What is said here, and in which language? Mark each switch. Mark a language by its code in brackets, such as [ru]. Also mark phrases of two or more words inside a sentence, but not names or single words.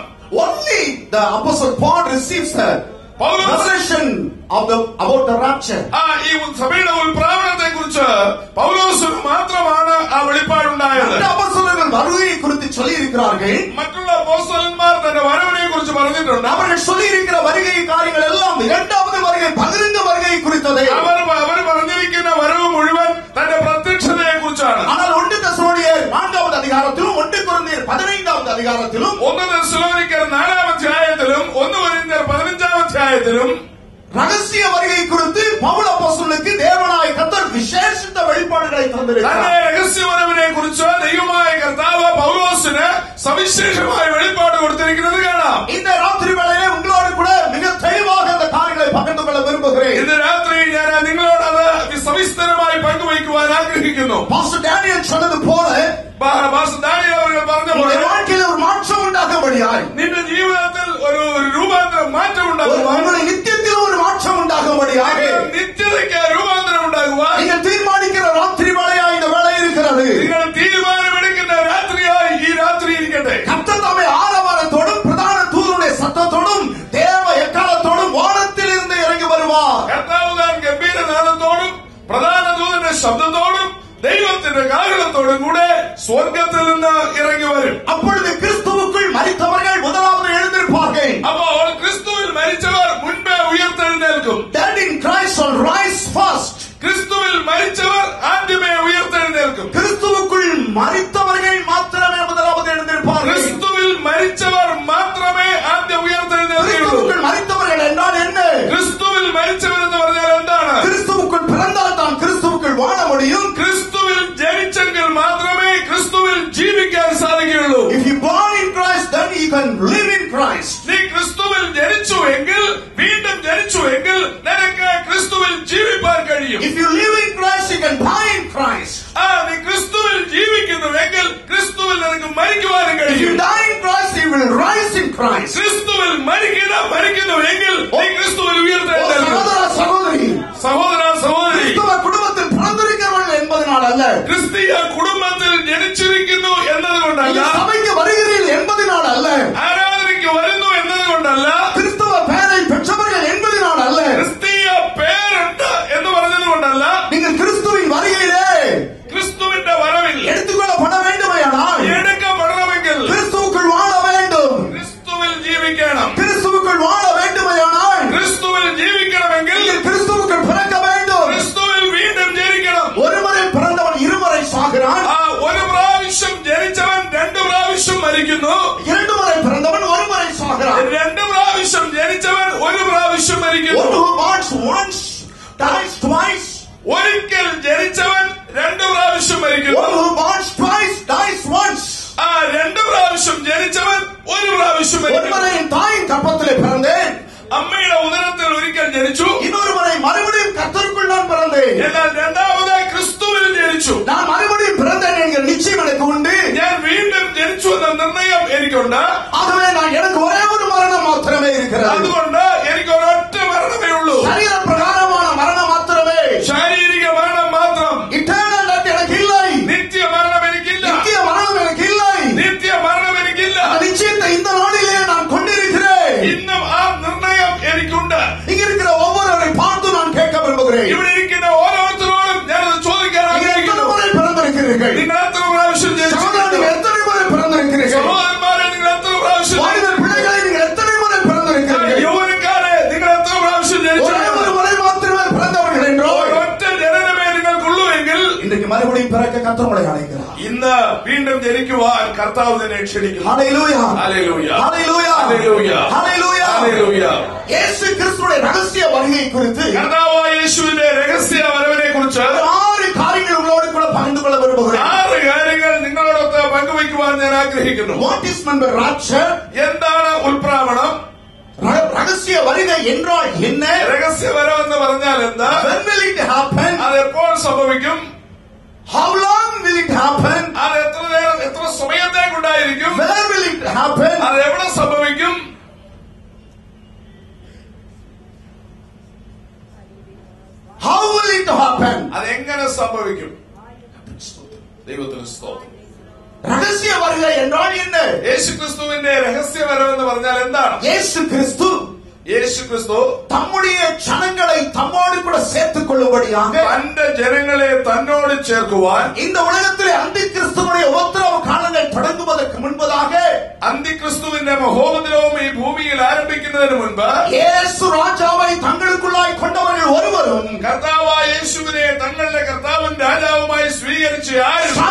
[en] Only the apostle Paul receives the revelation about the rapture. [ml] ഈ സഭയുടെ ഉൽപ്രാവണത്തെ കുറിച്ച് പൗലോസിന് മാത്രമാണ് ആ വെളിപ്പാടുണ്ടായത്. [ta] வருகையை குறித்து சொல்லி இருக்கிறார்கள். [ml] മറ്റുള്ള അപ്പോസ്തലന്മാർ തന്റെ വരവിനെ കുറിച്ച് പറഞ്ഞിട്ടുണ്ട്. [ta] அவர்கள் சொல்லி இருக்கிற வருகை காரியங்கள் எல்லாம் இரண்டாவது வருகை பகிரங்க வருகையை குறித்ததே. [ml] അവർ പറഞ്ഞിരിക്കുന്ന വരവ് മുഴുവൻ തന്റെ പ്രത്യക്ഷതയെ കുറിച്ചാണ്. [ta] ஆனால் 1 தெசலோனியர் 4வது அதிகாரத்திலும் 1 கொரிந்தியர் 15வது அதிகாரத்திலும் 1 தெசலோனிக்கர் 4 அத்தியாயத்திலும் 1 கொரிந்தியர் 15 அத்தியாயத்திலும் ரகசிய வருகை குறித்து பவுல் அப்போஸ்தலனுக்கு தேவனாய் கர்த்தர் விசேஷித்த வெளிப்பாடுகளை தந்திருக்கிறார். [ml] രഹസ്യ വരവിനെ കുറിച്ച് ദൈവമായ കർത്താവ് പൗലോസിന് സവിശേഷമായ വെളിപ്പാട് കൊടുത്തിരിക്കുന്നത് കാണാം. [ta] இந்த ராத்திரி வேளையிலே உங்களோடு கூட மிக தெளிவாக அந்த காரியங்களை பகிர்ந்து கொள்ள விரும்புகிறேன். [ml] ഇന്ന് രാത്രി ഞാൻ നിങ്ങളോട് അത് സവിസ്തരമായി പങ്കുവയ്ക്കുവാൻ ആഗ്രഹിക്കുന്നു. [ta] பாஸ்டர் டேனியல் சொன்னது போல [ml] പാസ്റ്റർ ഡാനിയേൽ അവർ പറഞ്ഞ പോലെ [ta] வாழ்க்கையில் ஒரு மாற்றம் உண்டாகும்படியாய் [ml] നിന്റെ ജീവിതത്തിൽ ഒരു രൂപാന്തരം മാറ്റം ഉണ്ടാകുവാൻ [ta] உங்களுடைய நித்தியத்தில் ஒரு மாற்றம் உண்டாகும்படியாக [ml] നിത്യതയ്ക്ക് രൂപാന്തരം ഉണ്ടാകുവാൻ [ta] நீங்கள் தீர்மானிக்கிற ராத்திரி வேளையாய் இந்த வேளை இருக்கிறது. [ml] നിങ്ങൾ തീരുമാനമെടുക്കുന്ന രാത്രിയായി ഈ രാത്രി ഇരിക്കട്ടെ. [ta] கர்த்தர் தாமே ஆரவாரத்தோடும் பிரதான தூதனுடைய சத்தத்தோடும் தேவ எக்காலத்தோடும் வானத்தில் இருந்து இறங்கி வருவார். [ml] കർത്താവ് താൻ ഗംഭീരനാദത്തോടും പ്രധാന ദൂതന്റെ ശബ്ദത്തോടും ദൈവത്തിന്റെ കാഹളത്തോടും കൂടെ സ്വർഗത്തിൽ നിന്ന് ഇറങ്ങി വരും. [ta] அப்பொழுது கிறிஸ்துவுக்குள் மரித்தவர்கள் முதலாவது எழுந்திருப்பார்கள். [ml] അപ്പോൾ ക്രിസ്തുവിൽ മരിച്ചവർ മുൻപേ ഉയർത്തെഴുന്നേൽക്കും. [en] Dead in Christ shall rise first. [ml] ക്രിസ്തുവിൽ മരിച്ചവർ ആദ്യമേ ഉയർത്തെഴുന്നേൽക്കും. [ta] கிறிஸ்துவுக்குள் மரித்தவர்கள் மாத்திரமே முதலாவது எழுந்திருப்பார்கள். [ml] ക്രിസ്തുവിൽ മരിച്ചവർ മാത്രമേ ആദ്യം ഉയർത്തെഴുന്നേൽക്കുകയുള്ളൂ. [ta] கிறிஸ்துவுக்குள் மரித்தவர்கள் என்றால் என்ன? [ml] ക്രിസ്തുവിൽ മരിച്ചവർ എന്ന് പറഞ്ഞാൽ എന്താണ്? [ta] கிறிஸ்துவுக்குள் பிறந்தால் தான் கிறிஸ்துவுக்குள் வாழ முடியும். [ml] ക്രിസ്തുവിൽ ജനിച്ചെങ്കിൽ മാത്രമേ ക്രിസ്തുവിൽ ജീവിക്കാൻ സാധിക്കുകയുള്ളൂ. [en] If you born in Christ, then you can live in Christ. [ml] നീ ക്രിസ്തുവിൽ ജനിച്ചു എങ്കിൽ വീണ്ടും ജനിച്ചു എങ്കിൽ നിനക്ക് ക്രിസ്തുവിൽ ജീവിപ്പാൻ കഴിയും. [en] If you live in Christ, you can die in Christ. [ml] നീ ക്രിസ്തുവിൽ ജീവിക്കുന്നുവെങ്കിൽ ക്രിസ്തുവിൽ നിനക്ക് മരിക്കുവാനും [en] If you [ml] കഴിയും. [en] die in Christ, you will rise in Christ. [ml] ക്രിസ്തുവിൽ മരിക്കുന്നുവെങ്കിൽ നീ ക്രിസ്തുവിൽ ഉയർത്തെഴുന്നേൽക്കും. [ta] சகோதர சகோதரி, [ml] സഹോദര സഹോദരി, [ta] கிறிஸ்தவ குடும்பத்தில் பிறந்திருக்கிறவர்கள் என்பதனால் அல்ல, [ml] ക്രിസ്തീയ കുടുംബത്തിൽ ജനിച്ചിരിക്കുന്നു എന്നതുകൊണ്ടല്ല, [ta] சபைக்கு வருகிறீர்கள் என்பதனால் அல்ல, [ml] ആരാധനയ്ക്ക് വരുന്നു എന്നതുകൊണ്ടല്ല, [ta] கிறிஸ்தவ பெயரை பெற்றவர்கள் என்பதனால் அல்ல, [ml] ക്രിസ്തീയ പേരുണ്ട് എന്ന് പറഞ്ഞതുകൊണ്ടല്ല, [ta] நீங்கள் கிறிஸ்துவின் வருகையிலே [ml] ക്രിസ്തുവിന്റെ വരവിൽ [ta] எடுத்துக்கொள்ளப்பட வேண்டுமையானால் [ml] എടുക്കപ്പെടണമെങ്കിൽ [ta] கிறிஸ்துவுக்குள் வாழ வேண்டும். [ml] ക്രിസ്തുവിൽ ജീവിക്കണം. [ta] கிறிஸ்துவுக்குள் வாழ வேண்டுமையானால் [ml] ക്രിസ്തുവിൽ ജീവിക്കണമെങ്കിൽ [ta] நீங்கள் கிறிஸ்துவுக்குள் பிறக்க வேண்டும். [ml] ക്രിസ്തുവിൽ വീണ്ടും ജനിക്കണം. [ta] ஒருமுறை பிறந்தவன் இருமுறை சாகிறான். [ml] ഒരു പ്രാവശ്യം ജനിച്ചവൻ 2 പ്രാവശ്യം മരിക്കുന്നു. [ta] 2 முறை பிறந்தவன் ஒருமுறை சாகிறான். [ml] 2 പ്രാവശ്യം ജനിച്ചവൻ 1 പ്രാവശ്യം മരിക്കുന്നു. [en] One who wants once dies twice. [ml] ഒരിക്കൽ ജനിച്ചവൻ 2 പ്രാവശ്യം മരിക്കുന്നു. [en] One who wants twice dies once. [ml] 2 പ്രാവശ്യം ജനിച്ചവൻ 1 പ്രാവശ്യം [ta] ஒரு [ml] മരിക്കുന്നു. [ta] முறை என் தாயின் கற்பத்திலே பிறந்தேன். [ml] അമ്മയുടെ ഉദരത്തിൽ ഒരിക്കൽ ജനിച്ചു. [ta] இன்னொரு முறை மறுபடியும் கர்த்தருக்குள் நான் பிறந்தேன். [ml] എന്നാൽ രണ്ടാമതായി ക്രിസ്തുവിൽ ജനിച്ചു. [ta] நான் மறுபடியும் பிறந்தேன் என்கிற நிச்சயம் எனக்கு உண்டு. [ml] ഞാൻ വീണ്ടും ജനിച്ചു എന്ന നിർണയം എനിക്കുണ്ട്. [ta] ஆகவே நான் எனக்கு ஒரே ஒரு மரணம் மாத்திரமே இருக்கிறது. [ml] അതുകൊണ്ട് എനിക്ക് ഒരൊറ്റ മരണമേ ഉള്ളൂ. [ta] சரீர பிரகாரமான மரணம் மாத்திரமே. [ml] ശാരീരിക മരണം മാത്രം. [en] eternal death [ta] எனக்கு இல்லை. [ml] നിത്യ മരണം എനിക്കില്ല. [ta] நித்திய மரணம் எனக்கு இல்லை. [ml] നിത്യ മരണം എനിക്കില്ല. [ta] அந்த நிச்சயத்தை இந்த நாளிலே நான் கொண்டிருக்கிறேன். [ml] ഇന്നും ആ നിർണയം എനിക്കുണ്ട്. [ta] இங்க இருக்கிற ஒவ்வொருவரை பார்த்து நான் கேட்க விரும்புகிறேன். [ml] ഇവിടെ ഇരിക്കുന്ന ഓരോരുത്തരോടും ഞാനത് ചോദിക്കാൻ [ta] நீங்கள் எத்தனை [ml] ആഗ്രഹിക്കുന്നു. [ta] முறை பிறந்திருக்கிறீர்கள்? [ml] നിങ്ങൾ എത്ര പ്രാവശ്യം [ta] சகோதரன், [ml] ജനിച്ചിട്ടുണ്ട്? [ta] நீங்கள் எத்தனை முறை பிறந்திருக்கிறீர்கள்? [ml] സഹോദരന്മാരെ, നിങ്ങൾ എത്ര പ്രാവശ്യം [ta] வாலிபர் பிள்ளைகளை நீங்கள் எத்தனை முறை பிறந்திருக்கிறீர்கள்? [ml] യൗവനക്കാരെ, നിങ്ങൾ എത്ര പ്രാവശ്യം [ta] ஒரே [ml] ജനിച്ചിട്ടുണ്ട്? [ta] ஒரு முறை மாத்திரமே பிறந்தவர்கள் என்றோ [ml] ഒരൊറ്റ ജനനമേ നിങ്ങൾക്കുള്ളൂവെങ്കിൽ [ta] இன்றைக்கு மறுபடியும் பிறக்க கர்த்தர் உங்களை அழைக்கிறார். [ml] ഇന്ന് വീണ്ടും ജനിക്കുവാൻ കർത്താവ് നിന്നെ ക്ഷണിക്കുന്നു. [ta] ஹல்லேலூயா, [ml] ഹല്ലേലൂയ, [ta] ஹல்லேலூயா, [ml] ഹല്ലേലൂയ, [ta] ஹல்லேலூயா. [ml] ഹല്ലേലൂയ. [ta] இயேசு கிறிஸ்துவின் ரகசிய வருகை குறித்து [ml] കർത്താവായ യേശുവിന്റെ രഹസ്യ വരവിനെ കുറിച്ച് [ta] 6 காரியங்கள் உங்களோடு கூட பகிர்ந்து கொள்ள விரும்புகிறேன். [ml] 6 കാര്യങ്ങൾ നിങ്ങളോടൊത്ത് പങ്കുവയ്ക്കുവാൻ ഞാൻ ആഗ്രഹിക്കുന്നു. [en] What is meant rapture? [ml] എന്താണ് ഉൽപ്രാവണം? [ta] ரகசிய வருகை என்றால் என்ன? [ml] രഹസ്യ വരവ് എന്ന് പറഞ്ഞാൽ എന്താ? [en] When will it happen? [ml] അത് എപ്പോൾ സംഭവിക്കും? [en] How long will it happen? [ml] അത് എത്ര നേരം, എത്ര സമയത്തേക്കുണ്ടായിരിക്കും? [en] Where will it happen? [ml] അത് എവിടെ സംഭവിക്കും? [en] How will it happen? [ml] അതെങ്ങനെ സംഭവിക്കും? ദൈവത്തിന് സ്തോത്രം. [ta] ரகசிய வருகை என்றால் என்ன? [ml] യേശുക്രിസ്തുവിന്റെ രഹസ്യ വരവ് എന്ന് പറഞ്ഞാൽ എന്താണ്? [ta] இயேசு கிறிஸ்து [ml] യേശുക്രിസ്തു [ta] தம்முடைய ஜனங்களை தம்மோடு கூட சேர்த்துக் கொள்ளும்படியாக [ml] തന്റെ ജനങ്ങളെ തന്നോട് ചേർക്കുവാൻ [ta] இந்த உலகத்திலே அந்தி கிறிஸ்துவுடைய உபத்திரவ காலங்கள் தொடங்குவதற்கு முன்பதாக [ml] അന്തിക്രിസ്തുവിന്റെ മഹോപദ്രവം ഈ ഭൂമിയിൽ ആരംഭിക്കുന്നതിന് മുൻപ് [ta] இயேசு ராஜாவை தங்களுக்குள்ளாய் கொண்டவர்கள் ஒருவரும் [ml] കർത്താവായ യേശുവിനെ തങ്ങളുടെ കർത്താവും രാജാവുമായി സ്വീകരിച്ച് ആരും